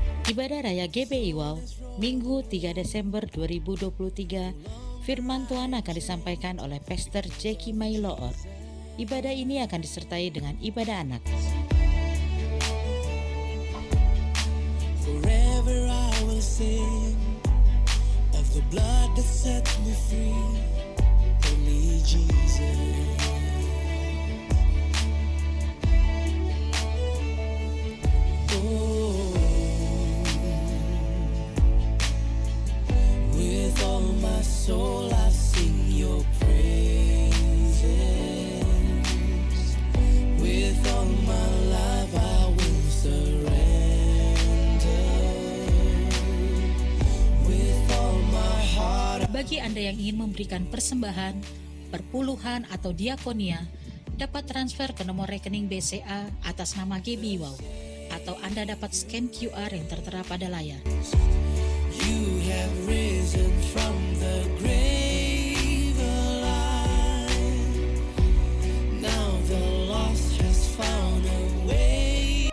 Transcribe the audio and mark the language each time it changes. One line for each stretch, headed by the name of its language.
Indonesian: Ibadah Raya GBI Wow, Minggu 3 Desember 2023, firman Tuhan akan disampaikan oleh Pastor Jackie Mailoor. Ibadah ini akan disertai dengan ibadah anak.
English: Forever I will sing of the blood that set me free. Only Jesus. Oh, with all my soul I sing your praises. With all my life I will surrender.
Indonesian: Bagi Anda yang ingin memberikan persembahan, perpuluhan atau diakonia, dapat transfer ke nomor rekening BCA atas nama GBI Wow, atau Anda dapat scan QR yang tertera pada layar.
English: You have risen from the grave alive. Now the lost has found a way.